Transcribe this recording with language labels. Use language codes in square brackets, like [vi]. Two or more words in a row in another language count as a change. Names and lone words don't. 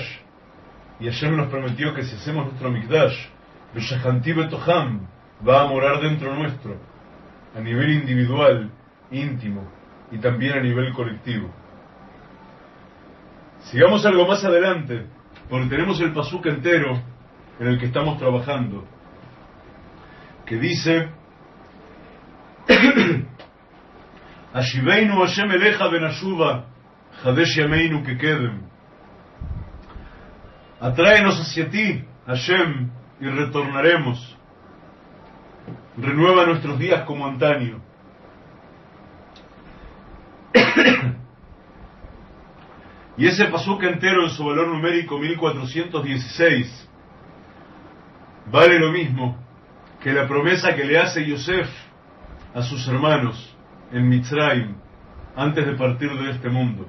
[es] Y Hashem nos prometió que si hacemos nuestro mikdash, [he] ושכנתי בתוכם, [es] va a morar dentro nuestro, a nivel individual, íntimo, y también a nivel colectivo. Sigamos algo más adelante, porque tenemos el pasuk entero en el que estamos trabajando, que dice: [he] השיבנו ה' אליך ונשובה חדש ימינו כקדם. [es] Atráenos hacia ti, Hashem, y retornaremos. Renueva nuestros días como antaño. Y ese pasuk entero en su valor numérico 1416 vale lo mismo que la promesa que le hace Yosef a sus hermanos en Mitzrayim antes de partir de este mundo.